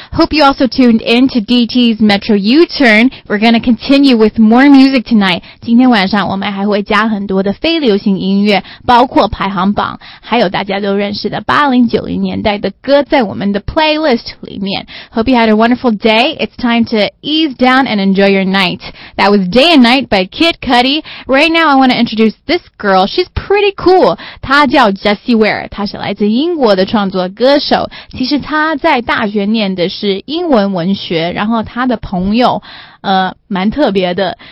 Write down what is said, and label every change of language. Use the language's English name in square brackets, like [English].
[English] Hope you also tuned in to DT's Metro U-Turn. We're going to continue with more music tonight. [Chinese] 今天晚上我们还会加很多的非流行音乐，包括排行榜，还有大家都认识的80、90年代的歌在我们的 playlist 里面。 [English] Hope you had a wonderful day. It's time to ease down and enjoy your night. That was Day and Night by Kid Cudi. Right now I want to introduce this girl. [Chinese] She's pretty cool. 她叫Jessie Ware， 她是来自英国的创作歌手。其实她在大学念的是英文文学，然后她的朋友蛮特别的。